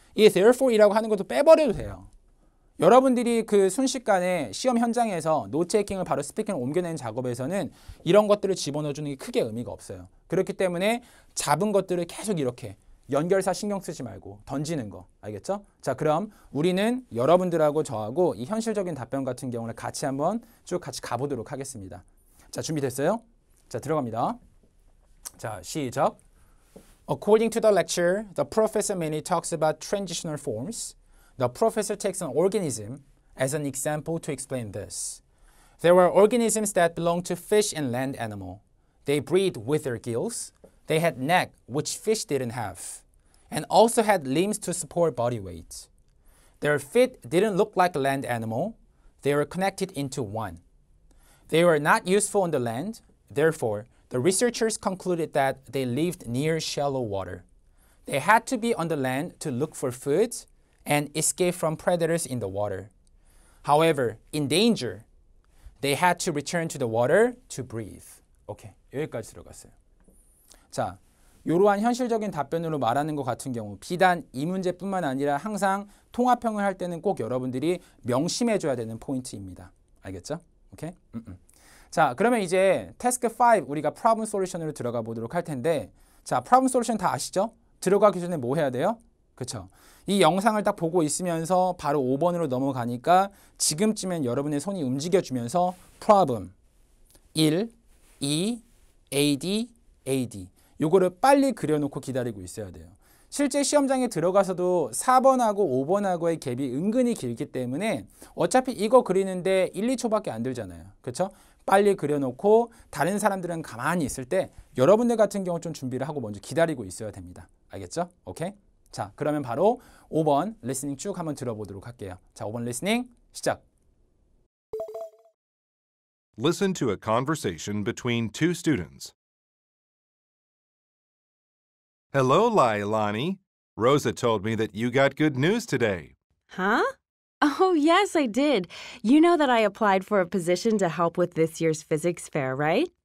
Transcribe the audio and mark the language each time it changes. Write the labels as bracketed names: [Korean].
[Korean] 이 therefore이라고 하는 것도 빼버려도 돼요. 여러분들이 그 순식간에 시험 현장에서 노트테이킹을 바로 스피킹을 옮겨내는 작업에서는 이런 것들을 집어넣어주는 게 크게 의미가 없어요. 그렇기 때문에 잡은 것들을 계속 이렇게 연결사 신경 쓰지 말고 던지는 거. 알겠죠? 자, 그럼 우리는 여러분들하고 저하고 이 현실적인 답변 같은 경우를 같이 한번 쭉 같이 가보도록 하겠습니다. 자, 준비됐어요? 자, 들어갑니다. 자, 시작. [English] According to the lecture, the professor mainly talks about transitional forms. The professor takes an organism as an example to explain this. There were organisms that belong to fish and land animal. They breathe with their gills. They had neck, which fish didn't have, and also had limbs to support body weight. Their feet didn't look like a land animal. They were connected into one. They were not useful on the land. Therefore, the researchers concluded that they lived near shallow water. They had to be on the land to look for food and escape from predators in the water. However, in danger, they had to return to the water to breathe. [Korean] 오케이, 여기까지 들어갔어요. 자, 이러한 현실적인 답변으로 말하는 것 같은 경우 비단 이 문제뿐만 아니라 항상 통합형을 할 때는 꼭 여러분들이 명심해줘야 되는 포인트입니다. 알겠죠? 오케이? 자, 그러면 이제 태스크 5 우리가 프로블럼 솔루션으로 들어가 보도록 할 텐데 자, 프로블럼 솔루션 다 아시죠? 들어가기 전에 뭐 해야 돼요? 그쵸? 이 영상을 딱 보고 있으면서 바로 5번으로 넘어가니까 지금쯤엔 여러분의 손이 움직여주면서 프로블럼 1, 2, AD, AD 요거를 빨리 그려놓고 기다리고 있어야 돼요. 실제 시험장에 들어가서도 4번하고 5번하고의 갭이 은근히 길기 때문에 어차피 이거 그리는데 1, 2초밖에 안 들잖아요. 그렇죠? 빨리 그려놓고 다른 사람들은 가만히 있을 때 여러분들 같은 경우 좀 준비를 하고 먼저 기다리고 있어야 됩니다. 알겠죠? 오케이? 자, 그러면 바로 5번 리스닝 쭉 한번 들어보도록 할게요. 자, 5번 리스닝 시작. [English] Listen to a conversation between two students. Hello, Lailani. Rosa told me that you got good news today. Huh? Oh, yes, I did. You know that I applied for a position to help with this year's physics fair, right?